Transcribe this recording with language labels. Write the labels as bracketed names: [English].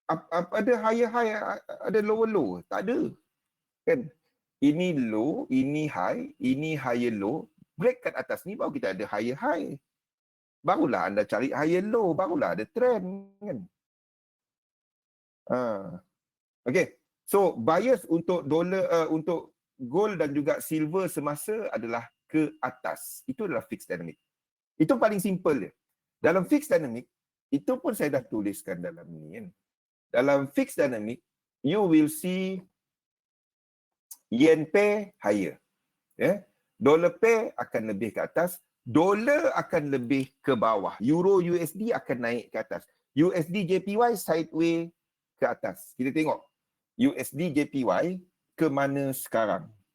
[Malay] Ada higher high, ada lower low. Tak ada. Kan? Ini low, ini high, ini higher low. Break kat atas ni baru kita ada higher high. Barulah anda cari higher low, barulah ada trend kan. Okay. So bias untuk dolar, untuk gold dan juga silver semasa adalah ke atas. Itu adalah fixed dynamic. Itu paling simple dia. Dalam fixed dynamic, itu pun saya dah tuliskan dalam ni kan. Dalam [English] fixed dynamic, you will see yen pair higher. [Malay] Dollar pair akan lebih ke atas, dolar akan lebih ke bawah. Euro USD akan naik ke atas. USD JPY sideways ke atas. Kita tengok USD JPY ke mana sekarang.